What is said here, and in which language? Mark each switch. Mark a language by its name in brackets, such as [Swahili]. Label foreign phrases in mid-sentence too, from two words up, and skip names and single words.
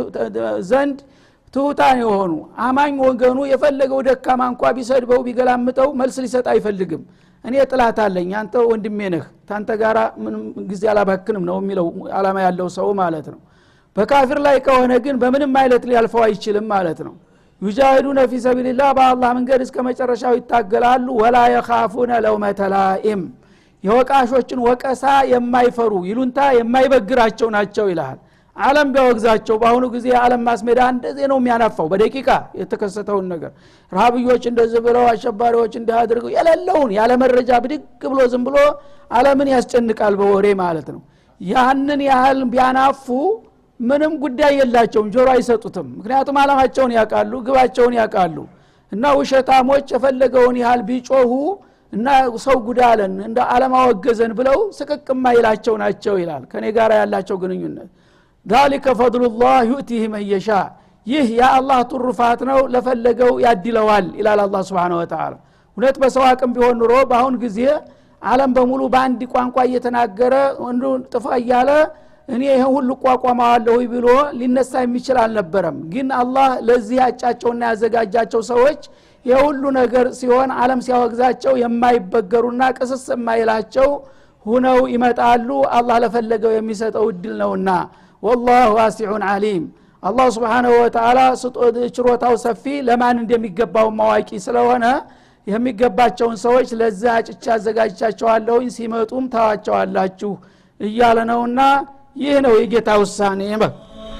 [Amharic] ዘንድ ትውታን የሆኑ አማኝ ወገኑ የፈለገው ደካማ እንኳን ቢሰድበው ቢገላምጠው መልስ ሊሰጥ አይፈልግም እኔ ጥላት አለኝ አንተ ወንድሜ ነህ ታንተ ጋራ ምንም ጊዜ አላባክንም ነው የሚለው አላማ ያለው ሰው ማለት ነው በካፊር ላይ ከሆነ ግን በምንም አይነት ሊያልፈው አይችልም ማለት ነው [Arabic] يجاهدون في سبيل الله [Amharic] በአላህ መንገድ እስከ መጨረሻው ይታገላሉ [Arabic] ولا يخافون لومة لائم [Amharic] የወቃሾችን ወቀሳ የማይፈሩ ይሉንታ የማይበግራቸው ናቸው ይላል ዓለም ቢያወግዛቸው ባሁኑ ጊዜ ዓለም ማስሜዳ እንደዚህ ነው የሚያናፋው በደቂቃ የተከሰተውን ነገር ረሃብዮች እንደዚህ ብለው አሸባሪዎች እንዳያደርጉ የሌለውን ያለ መረጃ ብድግ ብሎ ዝም ብሎ ዓለምን ያስጨንቃል በወሬ ማለት ነው ያንን ያህል ቢያናፉ ምንም ጉዳይ የላቸውም ጆሮ አይሰጡትም ምክንያቱም ዓላማቸውን ያቃሉ ግባቸውን ያቃሉ እና ውሸታሞች የፈለገውን ያህል ቢጮሁ እና ሰው ጉዳለን እንደ ዓለም አወገዘን ብለው ስቅቅማ ይላቸው ናቸው ይላል ከኔ ጋር ያላቸው ግንኙነት [Arabic] ذلك فضل الله يؤتيه من يشاء [Amharic] ይህ የአላህ ትሩፋት ነው ለፈለገው ያድለዋል ይላል አላህ [Arabic] سبحانه وتعالى [Amharic] ሁለት በሰው አቅም ቢሆን ኑሮ ባሁን ጊዜ ዓለም በሙሉ በአንድ ቋንቋ እየተናገረ ወንዱ ጥፋ ያለ እኔ ይሄ ሁሉ ቋቋማዋለሁ ብሎ ሊነሳ የሚችል አልነበረም ግን አላህ ለዚህ ያጫቸውና ያዘጋጃቸው ሰዎች የሁሉ ነገር ሲሆን ዓለም ሲያወግዛቸው የማይበገሩና ቅስስ የማይላቸው ሆነው ይመጣሉ አላህ ለፈለገው የሚሰጠው እድል ነውና [Arabic] والله واسع عليم الله سبحانه وتعالى [Amharic] ችሮታው ሰፊ ለማን እንደሚገባው ማዋቂ ስለሆነ የሚገባቸውን ሰዎች ለዛ አጭቻ አዘጋጅቻቸዋለሁ ሲመጡም ታዋቸዋላችሁ እያለ ነውና ይህ ነው የጌታ ውሳኔ